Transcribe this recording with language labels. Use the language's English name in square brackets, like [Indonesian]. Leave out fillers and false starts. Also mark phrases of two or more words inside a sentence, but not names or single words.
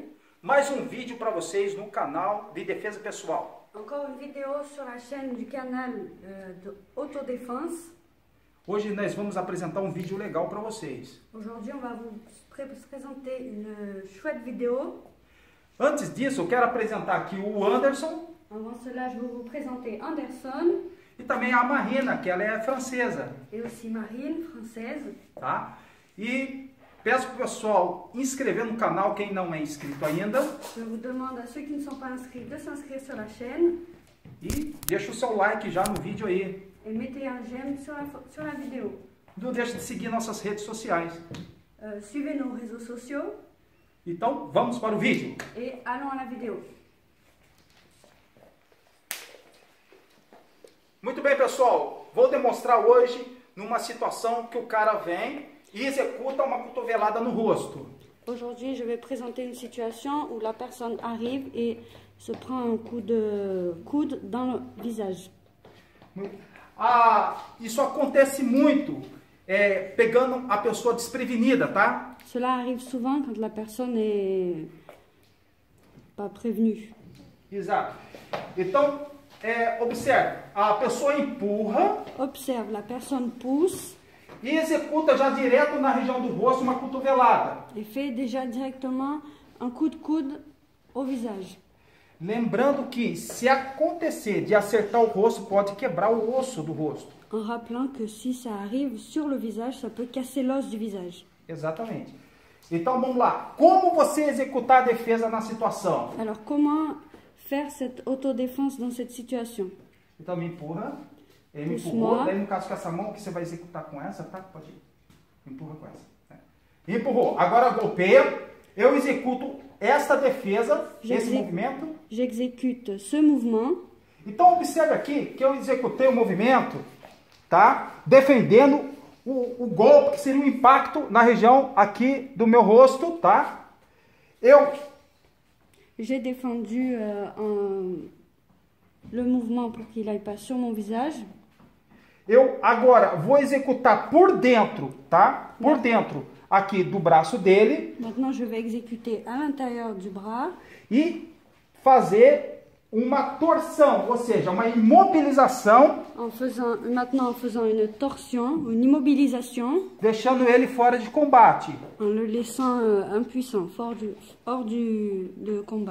[Portuguese] Mais vídeo para vocês no canal de defesa pessoal. [French] Encore une vidéo sur la chaîne du canal de autodéfense. [Portuguese] Hoje nós vamos apresentar vídeo legal para vocês. [French] Aujourd'hui, on va vous présenter une chouette vidéo. [Portuguese] Antes disso, eu quero apresentar aqui o Anderson. [French] Avant cela, je vais vous présenter Anderson. [Portuguese] E também a Marina, que ela é francesa. [French] Et aussi Marine, française. [Portuguese] Tá? E peço para o pessoal inscrever no canal, quem não é inscrito ainda. [French] Je vous demande à ceux qui ne sont pas inscrits de s'inscrire sur la chaîne. [Portuguese] E deixa o seu like já no vídeo aí. [French] Et mettez un j'aime sur la vidéo. [Portuguese] Não deixe de seguir nossas redes sociais. [French] Suivez nos réseaux sociaux. [Portuguese] Então, vamos para o vídeo. [French] Et allons à la vidéo. [Portuguese] Muito bem, pessoal. Vou demonstrar hoje numa situação que o cara vem e executa uma cotovelada no rosto. [French] Aujourd'hui, je vais présenter une situation où la personne arrive et se prend un coup de coude dans le visage. [Portuguese] Isso acontece muito pegando a pessoa desprevenida, tá? [French] Cela arrive souvent quand la personne n'est pas prévenue. [Portuguese] Exato. Então, observe, a pessoa empurra. [French] Observe, la personne pousse. [Portuguese] E executa já direto na região do rosto uma cotovelada. [French] Et fait déjà directement un coup de coude au visage. [Portuguese] Lembrando que se acontecer de acertar o rosto, pode quebrar o osso do rosto. [French] En rappelant que si ça arrive sur le visage, ça peut casser l'os du visage. [Portuguese] Exatamente. Então vamos lá. Como você executar a defesa na situação? [French] Alors comment faire cette autodéfense dans cette situation? [Portuguese] Então me empurra. Ele me empurrou. Daí no caso com essa mão que você vai executar com essa, tá? Pode ir. Empurra com essa. Empurrou. Agora golpeia. Eu executo esta defesa, esse movimento. [French] J'exécute ce mouvement. [Portuguese] Então observe aqui que eu executei o movimento, tá? Defendendo o golpe, que seria um impacto na região aqui do meu rosto, tá? [French] J'ai défendu le mouvement pour qu'il aille pas sur mon visage. [Portuguese] Eu agora vou executar por dentro, tá? Por dentro aqui do braço dele. [French] Maintenant, je vais exécuter à l'intérieur du bras. [Portuguese] E fazer uma torção, ou seja, uma imobilização. [French] Maintenant, en faisant une torsion, une immobilisation. [Portuguese] Deixando ele fora de combate. [French] En le laissant impuissant, hors de combat.